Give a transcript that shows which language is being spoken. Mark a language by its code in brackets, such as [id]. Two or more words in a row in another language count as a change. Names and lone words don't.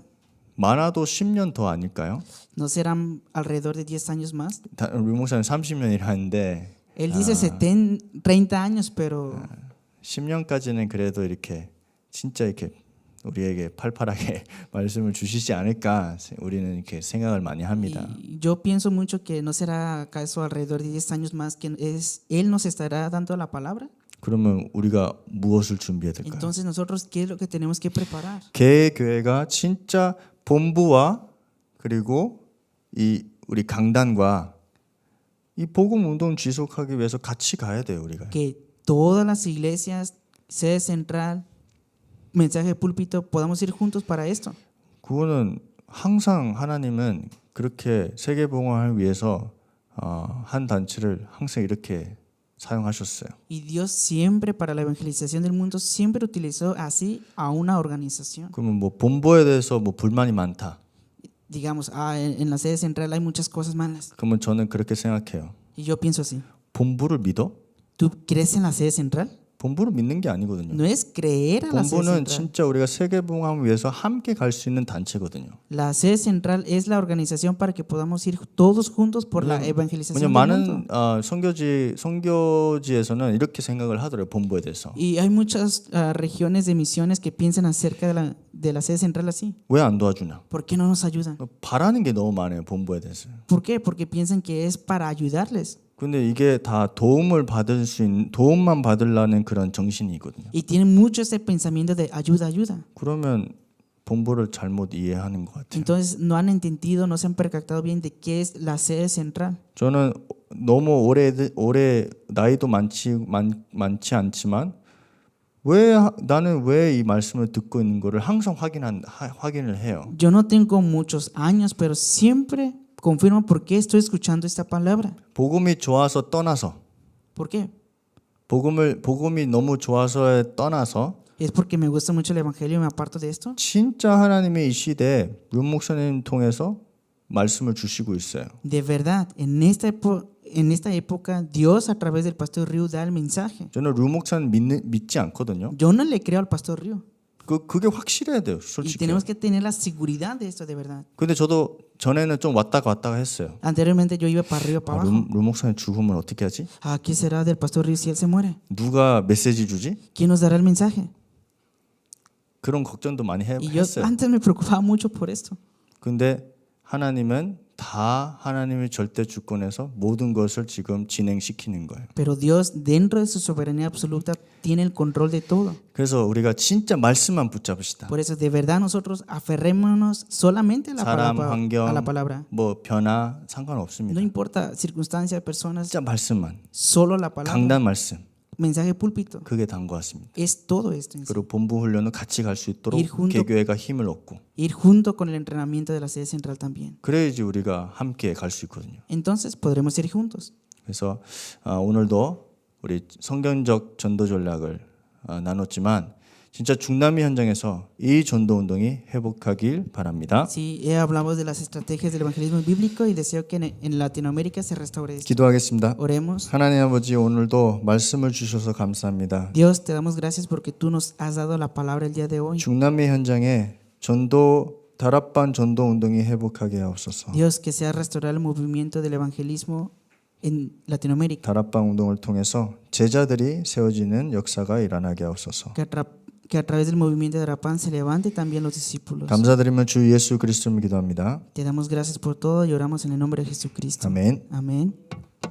[ko] 많아도 10년 더 아닐까요? [es] ¿No serán alrededor de 10 años más? [ko] 류 목사는 30년이라는데 [es] Él dice 30 años, pero [ko] 10년까지는 그래도 이렇게 진짜 이렇게 우리에게 팔팔하게 말씀을 주시지 않을까 우리는 이렇게 생각을 많이 합니다. [es] y yo pienso mucho que no será acaso alrededor de 10 años más que él nos estará dando la palabra. [ko] 그러면 우리가 무엇을 준비해야 될까요? [es] Entonces nosotros qué es lo que tenemos que preparar? [ko] 개교회가 진짜 본부와 그리고 이 우리 강단과 이 복음 운동 지속하기 위해서 같이 가야 돼요, 우리가. [es] Que todas las iglesias, sede central, mensaje de púlpito, podamos ir juntos para esto. [ko] 그거는 항상 하나님은 그렇게 세계 복음을 위해서 한 단체를 항상 이렇게 사용하셨어요. [es] Y Dios siempre para la evangelización del mundo siempre utilizó así a una organización. [ko] 그러면 뭐 본부에 대해서 뭐 불만이 많다. [es] Digamos, en la sede central hay muchas cosas malas. [ko] 그러면 저는 그렇게 생각해요. [es] Y yo pienso así. [ko] 본부를 믿어? [es] ¿Tú crees en la sede central? [ko] 본부를 믿는 게 아니거든요. [es] No es creer a la sede [ko] 본부는 [es] central. [ko] 진짜 우리가 세계복음을 위해서 함께 갈 수 있는 단체거든요. [es] La sede central es la organización para que podamos ir todos juntos por la evangelización [ko] 왜냐면 [es] del mundo. [ko] 많은 선교지에서는 이렇게 생각을 하더라고요. 본부에 대해서. [es] Y hay muchas regiones de misiones que piensan acerca de la sede central así. [ko] 왜 안 도와주냐? [es] ¿Por qué no nos ayudan? [ko] 바라는 게 너무 많아요. 본부에 대해서. [es] ¿Por qué? Porque piensan que es para ayudarles. [ko] 근데 이게 다 도움을 받을 수 있는 도움만 받으려는 그런 정신이거든요. [es] Y tienen mucho ese pensamiento de ayuda, ayuda. [ko] 그러면 본부를 잘못 이해하는 것 같아요. [es] Entonces no han entendido, no se han percatado bien de qué es la sede central. [ko] 저는 너무 오래 나이도 많지 않지만 나는 왜 이 말씀을 듣고 있는 거를 항상 확인을 해요. [es] Yo no tengo muchos años, pero siempre confirmo por qué estoy escuchando esta palabra. [ko] 복음이 좋아서 떠나서 [es] ¿Por qué? [ko] 복음이 너무 좋아서에 떠나서 [es] ¿Es porque me gusta mucho el evangelio y me aparto de esto? [ko] 진짜 하나님이 이 시대에 윤 목사님 통해서 말씀을 주시고 있어요. [es] De verdad, en esta época Dios a través del pastor Ryu da el mensaje. [ko] 저는 윤 목사님 믿지 않거든요. [es] Yo no le creo al pastor Ryu. [ko] 그게 확실해야 돼요, [es] Y [ko] 솔직히. [es] tenemos que tener la seguridad de esto de verdad. [ko] 근데 저도 전에는 좀 왔다 갔다 했어요. [es] Anteriormente yo iba para arriba, para abajo. [ko] 윤 목사님 죽으면 어떻게 하지? [es] ¿Qué será del pastor Ryu si él se muere? [ko] 누가 메시지 주지? [es] ¿Quién nos dará el mensaje? [ko] 그런 걱정도 많이 [es] Y yo [ko] 했어요. [es] antes me preocupaba mucho por esto. [ko] 근데 하나님은 다 하나님의 절대 주권에서 모든 것을 지금 진행시키는 거예요. [es] Pero Dios, dentro de su soberanía absoluta, tiene el control de todo. [ko] 그래서 우리가 진짜 말씀만 붙잡읍시다. [es] Por eso, de verdad, nosotros aferrémonos solamente a la [ko] 사람, [es] palabra. [ko] 환경, [es] A la palabra. [ko] 뭐 변화 [es] No [ko] 상관없습니다. [es] importa circunstancias, personas, [ko] 진짜 말씀만, [es] solo la palabra. [ko] 강단 말씀, [es] Mensaje púlpito. [ko] 그게 단 것 같습니다. [es] Es todo esto en sí. [ko] 그리고 본부 훈련은 같이 갈 수 있도록 [es] Ir junto- [ko] 개교회가 힘을 얻고 [es] Ir junto con el entrenamiento de la sede central también. [ko] 그래야지 우리가 함께 갈 수 있거든요. [es] Entonces podremos ir juntos. [ko] 그래서 오늘도 우리 성경적 전도 전략을 나눴지만 진짜 중남미 현장에서 이 전도 운동이 회복하길 바랍니다. [es] Sí, hablamos de las estrategias del evangelismo bíblico y deseo que en Latinoamérica se restaure esto. [ko] 기도하겠습니다. [es] Oremos. [ko] 하나님 아버지 오늘도 말씀을 주셔서 감사합니다. [es] Dios, te damos gracias porque tú nos has dado la palabra el día de hoy. [ko] 중남미 현장에 다락방 전도 운동이 회복하게 하옵소서. [es] Dios, que sea restaurar el movimiento del evangelismo en Latinoamérica. [ko] 다락방 운동을 통해서 제자들이 세워지는 역사가 일어나게 하옵소서. [es] Que a través del movimiento de Arapan se levante también los discípulos. [ko] 감사드리며 주 예수 그리스도를 기도합니다. [es] Te damos gracias por todo y oramos en el nombre de Jesucristo. [ko] 아멘. [es] Amén.